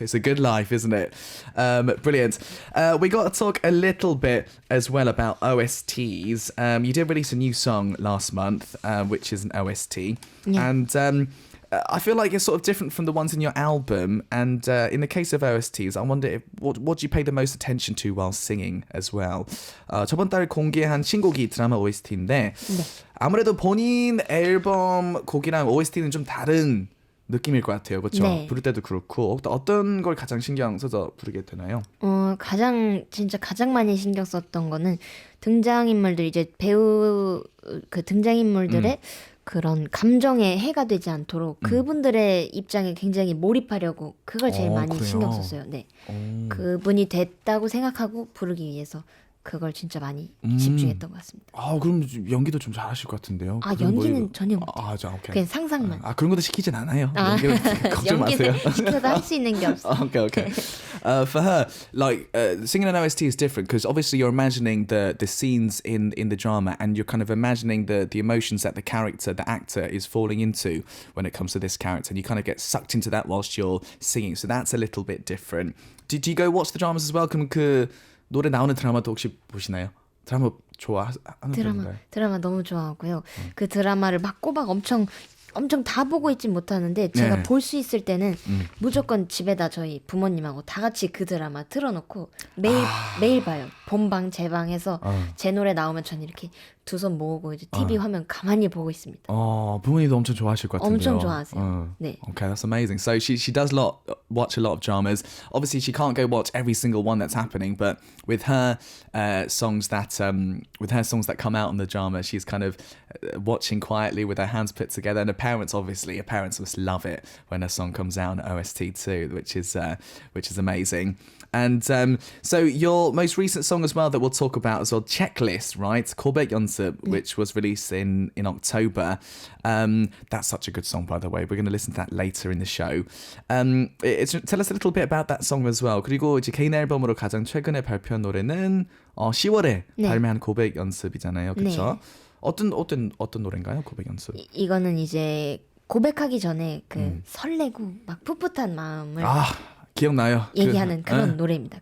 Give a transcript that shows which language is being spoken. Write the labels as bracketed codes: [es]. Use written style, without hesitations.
[en] It's a good life, isn't it? Brilliant. We got to talk a little bit as well about OSTs. You did release a new song last month, which is an OST, and I feel like it's sort of different from the ones in your album. And in the case of OSTs, I wonder what do you pay the most attention to while singing as well? [ko] 저번 달 공개한 신곡이 드라마 OST인데 아무래도 본인 앨범 곡이랑 OST는 좀 다른 느낌일 것 같아요. 그렇죠? 네. 부를 때도 그렇고 어떤 걸 가장 신경 써서 부르게 되나요? 가장 많이 신경 썼던 거는 등장인물들 이제 배우 그 등장인물들의 그런 감정에 해가 되지 않도록 그분들의 입장에 굉장히 몰입하려고 그걸 제일 많이 그래요? 신경 썼어요. 네. 그분이 됐다고 생각하고 부르기 위해서 그걸 진짜 많이 집중했던 것 같습니다. 그럼 연기도 좀 잘하실 것 같은데요. 연기는 전혀 못해요. [en] 오케이. [ko] 그냥 상상만. 그런 것도 시키진 않아요. 연기는 걱정 마세요. 연기는 시켜도 할 수 있는 게 없어. [en] Okay. For her, like singing an OST is different because obviously you're imagining the scenes in the drama and you're kind of imagining the emotions that the actor is falling into when it comes to this character, and you kind of get sucked into that whilst you're singing. So that's a little bit different. Did you go watch the dramas as well? [ko] 그럼 그 노래 나오는 드라마도 혹시 보시나요? 드라마 좋아하는 편인가요? 드라마 너무 좋아하고요. 그 드라마를 막 꼬박 엄청 다 보고 있진 못하는데 제가 볼 수 있을 때는 무조건 집에다 저희 부모님하고 다 같이 그 드라마 틀어놓고 매일 봐요. 본방 제 방에서 제 노래 나오면 전 이렇게 두 손 모으고 이제 TV 화면 가만히 보고 있습니다. 부모님도 엄청 좋아하실 것 같은데요. 엄청 좋아하세요. 네. [en] Okay, that's amazing. So she does watch a lot of dramas. Obviously, she can't go watch every single one that's happening, but with her songs that come out in the drama, she's kind of watching quietly with her hands put together. And her parents must love it when a song comes out on OST too, which is amazing. And so your most recent song as well that we'll talk about as well, Checklist, right? 고백연습, which was released in October. That's such a good song, by the way. We're going to listen to that later in the show. Tell us a little bit about that song as well. [ko] 그리고 이제 개인 앨범으로 가장 최근에 발표한 노래는 10월에 발매한 고백연습이잖아요. 그렇죠? 네. 어떤 노래인가요? 고백연습. 이거는 이제 고백하기 전에 그 설레고 막 풋풋한 마음을 기억나요. 얘기하는 그런 노래입니다.